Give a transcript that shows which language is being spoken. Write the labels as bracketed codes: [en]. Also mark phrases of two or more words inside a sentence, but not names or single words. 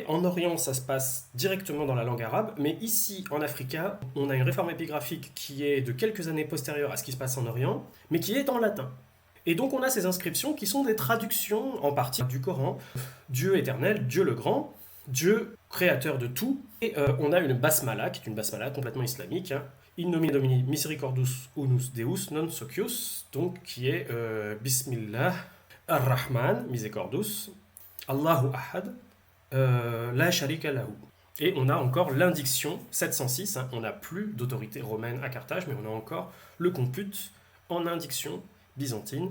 [fr] En Orient, ça se passe directement dans la langue arabe, mais ici, en Africa, on a une réforme épigraphique qui est de quelques années postérieure à ce qui se passe en Orient, mais qui est en latin. Et donc, on a ces inscriptions qui sont des traductions, en partie, du Coran. Dieu éternel, Dieu le grand, Dieu créateur de tout. Et on a une basmala, qui est une basmala complètement islamique, [la] In nomine Domini misericordus unus Deus non socius, [fr] donc qui est [ar] بسم الله الرحمن, miséricordus, الله أحد، لا شريك له. [fr] Et on a encore l'indiction 706, on n'a plus d'autorité romaine à Carthage, mais on a encore le compute en indiction byzantine.